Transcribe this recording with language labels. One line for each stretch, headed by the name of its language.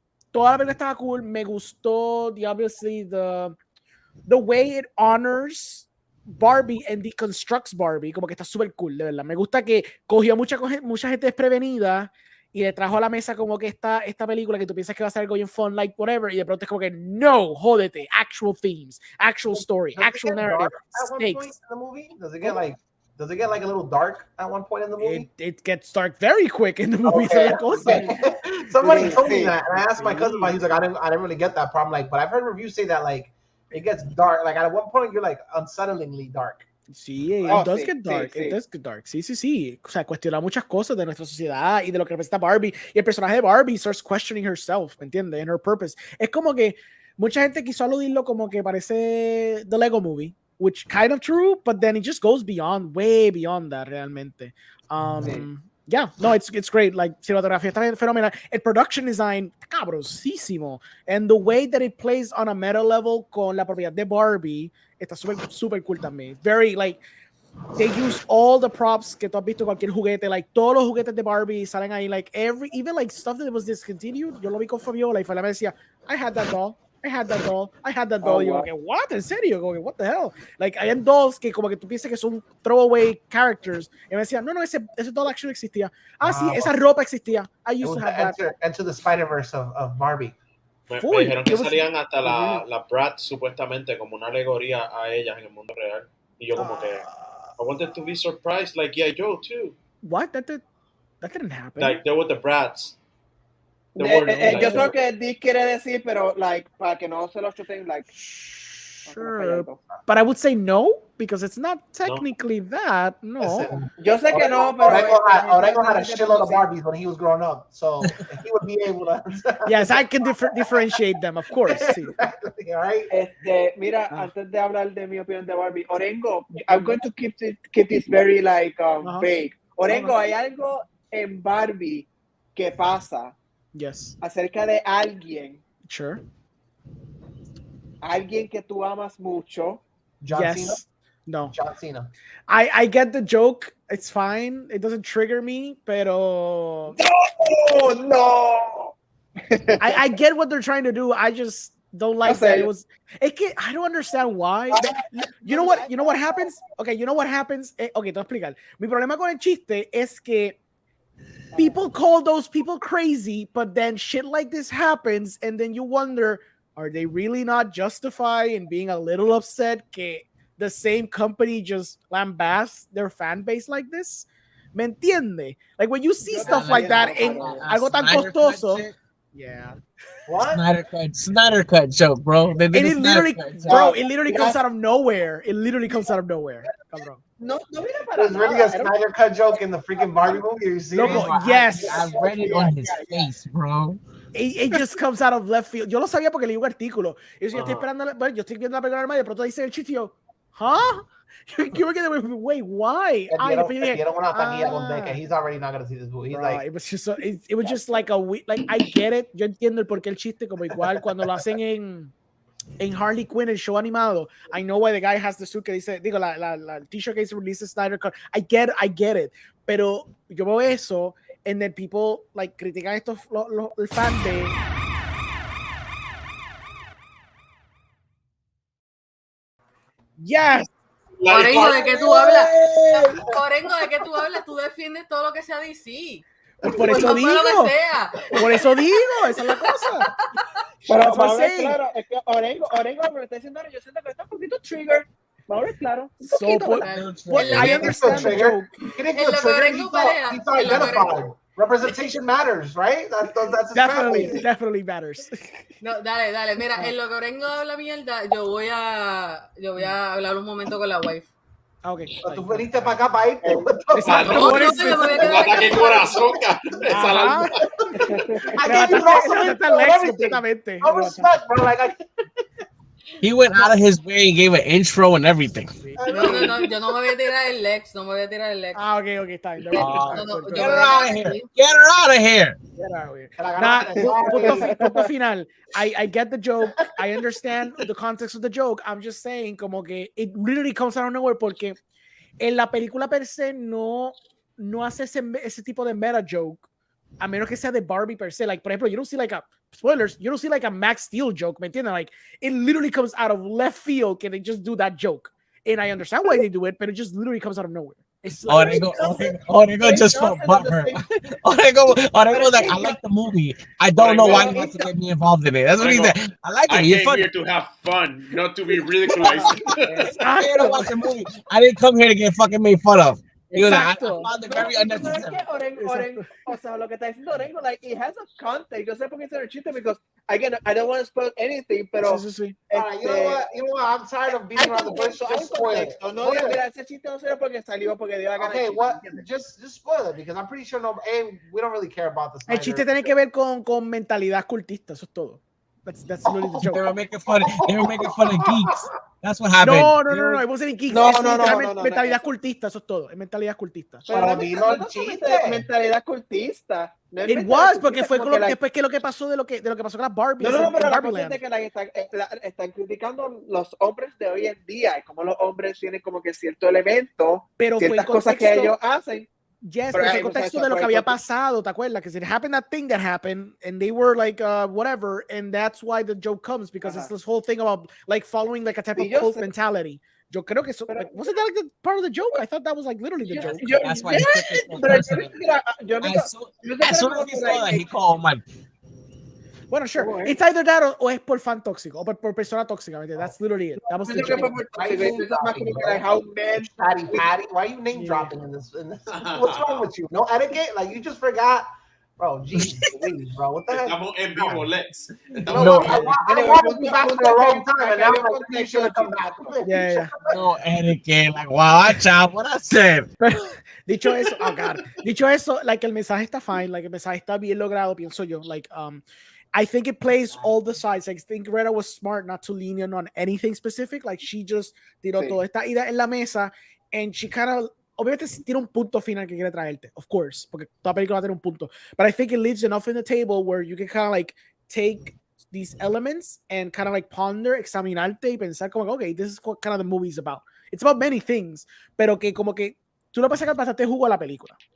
Spanish: Toda la película estaba cool, me gustó,
English: obviously, the way it honors Barbie and deconstructs Barbie,
Spanish: como que está súper cool, de verdad. Me gusta que cogió mucha gente desprevenida y le trajo a la mesa como que esta película que tú piensas que va a ser algo bien fun,
English: like whatever,
Spanish: y de pronto es como que no, jódete,
English: actual themes, actual story, actual narrative, stakes. Does it get like a little dark at one point in the movie? It gets dark very quick in the movie. Okay. Somebody told me that, and I asked my cousin about it. He's like, I didn't really get that problem. Like, but I've heard reviews say that like it gets dark. Like at one point, you're like unsettlingly dark.
Spanish: Sí,
English: it does get dark. It does get dark. Sí.
Spanish: O sea, cuestiona muchas cosas de nuestra sociedad y de lo que representa Barbie. Y el personaje de Barbie
English: starts questioning herself,
Spanish: ¿me entiendes?
English: And her purpose.
Spanish: Es como que mucha gente quiso aludirlo como que parece
English: The Lego Movie, which kind of true, but then it just goes way beyond that
Spanish: realmente.
English: Yeah, no, it's great. Like,
Spanish: cinematografía está fenomenal.
English: El production design,
Spanish: cabrosísimo.
English: And the way that it plays on a meta level
Spanish: con la propiedad de Barbie está super cool también.
English: Very, like, they use all the props
Spanish: que tú has visto en cualquier juguete. Like, todos los juguetes de Barbie salen ahí.
English: Like, even like stuff that was discontinued.
Spanish: Yo lo vi con Fabiola y Fabiola me decía,
English: I had that doll. Oh,
Spanish: y yo,
English: okay, what?
Spanish: ¿En serio? Como que,
English: what the hell?
Spanish: Like, hay dolls que como que tú piensas que son
English: throwaway characters.
Spanish: Y me decían, no, ese doll
English: actually
Spanish: existía. Sí, esa ropa existía.
English: I used to have that. Into the Spider-Verse of Barbie.
Spanish: Me dijeron que salían hasta la Bratz supuestamente como una alegoría a ellas en el mundo real. Y yo como que,
English: I wanted to be surprised like yeah, Joe too. What? That didn't happen. Like, there were the Bratz.
Spanish: Yo sé que Dick quiere decir, pero
English: like para que no se lo chuten, like. Sure, but I would say no because it's not technically that.
Spanish: No, yo sé que no, pero
English: Orengo had a shitload of Barbies when he was growing up, so he would be able to. Yes, I can differentiate them, of course.
Spanish: Sí.
English: Exactly, right?
Spanish: Mira, antes de hablar de mi opinión de Barbie, Orengo,
English: I'm going to keep this very like vague.
Spanish: Orengo, hay algo en Barbie que pasa.
English: Yes.
Spanish: Acerca de alguien.
English: Sure.
Spanish: Alguien que tú amas mucho.
English: John yes. Cena? No. John Cena. I get the joke. It's fine. It doesn't trigger me, pero. No. I get what they're trying to do. I just don't like that. It was. I don't understand why. You know what? You know what happens? Okay, you know what happens? Okay,
Spanish: te voy a explicar. Mi problema con el chiste es que
English: people call those people crazy, but then shit like this happens, and then you wonder, are they really not justified in being a little upset
Spanish: que
English: the same company just lambasts their fan base like this?
Spanish: ¿Me entiende?
English: Like when you see stuff like that
Spanish: en algo tan costoso.
English: Yeah. What? Snyder cut joke, bro. And it literally, bro, it literally comes out of nowhere. It literally comes out of nowhere.
Spanish: Cabrón. no viene para
English: There's really
Spanish: nada.
English: a Snyder Cut joke in the freaking Barbie movie. Are you serious?
Spanish: Loco,
English: Bro, yes. I read it on his face, bro. It just comes out of left field.
Spanish: Yo lo sabía porque leí un artículo. Y yo estoy esperando, bueno, yo estoy viendo la película normal y de pronto dice el chiste y yo, ¿huh?
English: You were getting, wait, why? He's already not gonna see this movie. He's Bro, like, it was just it was just like like I get it.
Spanish: Yo entiendo el por qué el chiste, como igual cuando lo hacen en Harley Quinn, el show animado.
English: I know why the guy has the suit
Spanish: que dice, digo, la t-shirt que dice
English: release Snyder Cut. I get it.
Spanish: Pero yo veo eso,
English: and then people like
Spanish: critican estos el fan de
English: yes.
Spanish: Orengo, ¿de qué tú hablas? Orengo, ¿de qué tú hablas? Tú defiendes todo lo que sea DC. Por eso digo. Lo que sea. Por eso digo, esa es la cosa. Pero vamos a ver, claro, es que Orengo me está diciendo, yo siento que está un poquito
English: trigger.
Spanish: Vamos a ver, claro. Un poquito,
English: I understand the joke. He didn't feel triggered. He felt identified. Representation matters, right? That's Definitely matters.
Spanish: No, dale. Mira, en lo que Orengo habla mierda, yo voy a hablar un momento con la wife.
English: Okay.
Spanish: Tú viniste para acá para irte. Exacto. No, Por no, eso. yo me voy a Un quedar corazón, esa alarma.
English: I gave you lots of info and everything.
Spanish: Completamente.
English: No respect, bro. Like, He went out of his way and gave an intro and everything.
Spanish: No, yo no me voy a tirar el Lex, Ah, okay, está bien. No,
English: Get her out of here. Get her out of here.
Spanish: Nah, punto final.
English: I get the joke. I understand the context of the joke. I'm just saying
Spanish: como que
English: it literally comes out of nowhere
Spanish: porque en la película per se no hace ese tipo de meta joke a menos que sea de Barbie per se.
English: Like, por ejemplo, you don't see like a spoilers, you don't see like a Max Steel joke,
Spanish: ¿me entiendes?
English: Like, it literally comes out of left field
Spanish: que
English: they just do that joke. And I understand why they do it, but it just literally comes out of nowhere. It's like, they go just for butthurt. They go like, I like the movie. I don't know why you want to get me involved in it. That's what he said. I like it. I You're came fun. here to have fun, not to be ridiculized. I'm here to watch the movie. I didn't come here to get fucking made fun of. You know, I
Spanish: Exacto.
English: found it very unnecessary.
Spanish: Orengo, o sea, lo que está diciendo Orengo,
English: like, it has a context.
Spanish: Yo sé por qué es el chiste,
English: because, again, I don't want to spoil anything,
Spanish: pero... Sí.
English: you know what? I'm tired of beating around the bush. Just spoil it.
Spanish: No, mira, ese chiste no salió porque salió, porque dio la gana.
English: Okay, what? Just spoil it, because I'm pretty sure we don't really care about this.
Spanish: El chiste tiene que ver con mentalidad cultista, eso es todo.
English: That's literally the joke. They were making fun of geeks. That's what happened. No, it wasn't in geeks.
Spanish: No, mentalidad cultista, eso es todo. Es mentalidad cultista. Para mí no es chiste. Mentalidad cultista.
English: It was,
Spanish: porque fue con después que lo que pasó de lo que pasó con las Barbies. No, pero la cosa es de que están criticando los hombres de hoy en día y como los hombres tienen como que cierto elemento, pero ciertas cosas que ellos hacen.
English: Yes,
Spanish: pero fue el contexto de lo que había pasado, ¿te acuerdas?
English: Because it happened that thing that happened, and they were like, whatever, and that's why the joke comes, because it's this whole thing about like following like a type of cult mentality.
Spanish: Yo creo que eso,
English: like, wasn't that like the part of the joke? I thought that was like literally the joke. That's why he took this one personally. As soon as he saw that, he called Mike.
Spanish: Bueno,
English: sure. It's either that
Spanish: o es por fan tóxico o por persona tóxica.
English: That's literally it. That was the joke. How men Patty, why are you name dropping in this? What's wrong with you?
Spanish: No etiquette?
English: Like, you just forgot. Bro, Jesus, bro. What the heck?
Spanish: Estamos en vivo, Lex.
English: No, I wanted to be back for the wrong time, and now I'm like, you should have come back. Yeah. No etiquette. Like, watch out what I said.
Spanish: Dicho eso, oh God. Dicho eso, like, el mensaje está
English: fine.
Spanish: Like, el mensaje está bien logrado, pienso yo.
English: Like, I think it plays all the sides. I think Greta was smart not to lean in on anything specific. Like, she just
Spanish: tiró toda esta idea en la mesa,
English: and she kind of,
Spanish: obviamente tiene un punto final que quiere traerte,
English: of course,
Spanish: porque toda película va a tener un punto.
English: But I think it leaves enough in the table where you can kind of like take these elements and kind of like ponder,
Spanish: examinarte y pensar como,
English: okay, this is what kind of the movie's about. It's about many things,
Spanish: pero que como que tú le puedes sacar bastante jugo a la película.